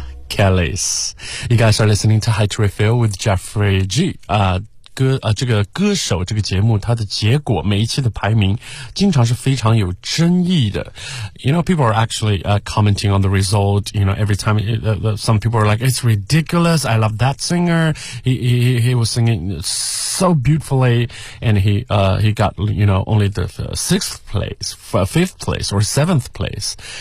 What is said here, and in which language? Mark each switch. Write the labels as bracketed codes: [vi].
[en] You guys are listening to High to Refill with Jeffrey G. [zh] 这个歌手这个节目它的结果每一期的排名经常是非常有争议的。 [en] You know, people are actually commenting on the result, you know, every time some people are like, it's ridiculous, I love that singer. He was singing so beautifully and he got, you know, only the sixth place, fifth place or seventh place.